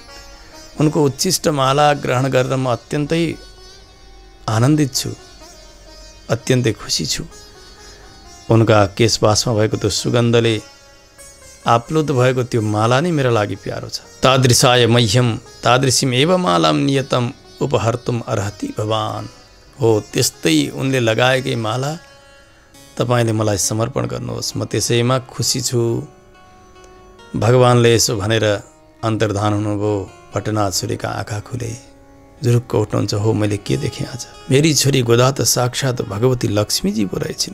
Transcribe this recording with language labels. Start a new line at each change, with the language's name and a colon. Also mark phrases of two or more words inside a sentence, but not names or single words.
Nepali: उनको उच्छिष्ट माला ग्रहण गरेर म अत्यन्तै आनन्दित छु, अत्यन्तै खुसी छु। उनका केशवासमा भएको त्यो सुगन्धले आप्लुत भएको त्यो माला नै मेरो लागि प्यारो छ।
Sanskrit: तादृशाय मह्यम तादृशीम एव मालाम नियतम उपहर्तुम अर्हति भवान।
Nepali: हो त्यस्तै उनले लगाएकै माला तपाईँले मलाई समर्पण गर्नुहोस्, म त्यसैमा खुसी छु। भगवानले यसो भनेर अन्तर्धान हुनुभयो। भट्टनाथ सूर्यका आँखा खुले, जुरुक्क उठ्नुहुन्छ। हो मैले के देखेँ आज, मेरी छोरी गोदा त साक्षात् भगवती लक्ष्मीजी पो रहेछिन्।